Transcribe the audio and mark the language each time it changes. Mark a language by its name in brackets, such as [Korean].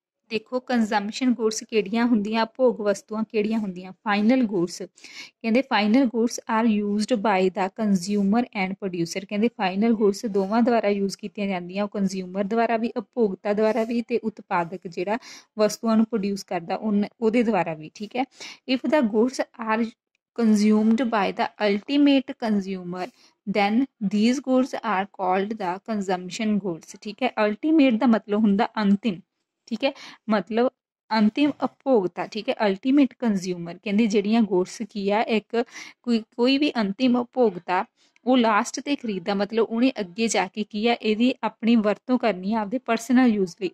[Punjabi] ਦੇਖੋ ਕੰਜ਼ੰਪਸ਼ਨ ਗੁड्स ਕਿਹੜੀਆਂ ਹੁੰਦੀਆਂ, ਭੋਗ ਵਸਤੂਆਂ ਕਿਹੜੀਆਂ ਹੁੰਦੀਆਂ। [English] final goods [Punjabi] ਕਹਿੰਦੇ [English] Final goods are used by the consumer and producer. [Punjabi] ਕਹਿੰਦੇ ਫਾਈਨਲ ਗੁड्स ਦੋਵਾਂ ਦੁਆਰਾ ਯੂਜ਼ ਕੀਤੀਆਂ ਜਾਂਦੀਆਂ, ਉਹ ਕੰਜ਼ਿਊਮਰ ਦੁਆਰਾ ਵੀ, ਉਪਭੋਗਤਾ ਦੁਆਰਾ ਵੀ, ਤੇ ਉਤਪਾਦਕ ਜਿਹੜਾ ਵਸਤੂਆਂ ਨੂੰ ਪ੍ਰੋਡਿਊਸ ਕਰਦਾ ਉਹਦੇ ਦੁਆਰਾ ਵੀ, ਠੀਕ ਹੈ। [English] if the goods are consumed by the ultimate consumer then these goods are called the consumption goods, [Punjabi] ਠੀਕ ਹੈ। ultimate ਦਾ ਮਤਲਬ ਹੁੰਦਾ ਅੰਤਿਮ, ਠੀਕ ਹੈ, ਮਤਲਬ ਅੰਤਿਮ ਉਪਭੋਗਤਾ, ਠੀਕ ਹੈ। ਅਲਟੀਮੇਟ ਕੰਜ਼ਿਊਮਰ ਕਹਿੰਦੇ ਜਿਹੜੀਆਂ ਗੁड्स ਕੀ ਆ, ਇੱਕ ਕੋਈ ਵੀ ਅੰਤਿਮ ਉਪਭੋਗਤਾ ਉਹ ਲਾਸਟ ਤੇ ਖਰੀਦਦਾ, ਮਤਲਬ ਉਹਨੇ ਅੱਗੇ ਜਾ ਕੇ ਕੀ ਆ ਇਹਦੀ ਆਪਣੀ ਵਰਤੋਂ ਕਰਨੀ ਆ ਆਪਦੇ ਪਰਸਨਲ ਯੂਜ਼ ਲਈ।